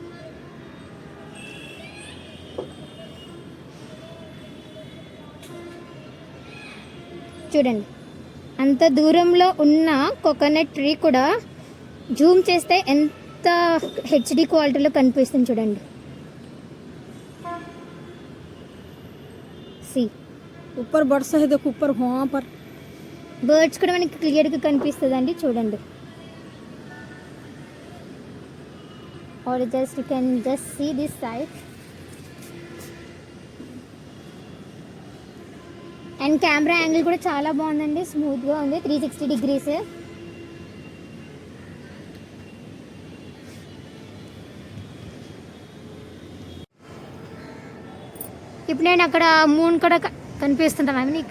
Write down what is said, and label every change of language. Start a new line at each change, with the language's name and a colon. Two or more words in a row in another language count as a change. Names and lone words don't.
Telugu: చూడండి అంత దూరంలో ఉన్న
English: coconut tree
Telugu: కూడా జూమ్ చేస్తే ఎంత
English: HD qualityలో
Telugu: కనిపిస్తుంది చూడండి. సి
Hindi: ऊपर बर्ड्स है, देखो ऊपर वहाँ पर
Telugu: బర్డ్స్ కూడా మనకి క్లియర్గా కనిపిస్తుంది అండి చూడండి.
English: or just you can just see this side.
Telugu: అండ్ కెమెరా యాంగిల్ కూడా చాలా బాగుందండి, స్మూత్గా ఉంది, 360 degrees. ఇప్పుడు నేను అక్కడ మూన్ కూడా కనిపిస్తుంటాను నీకు.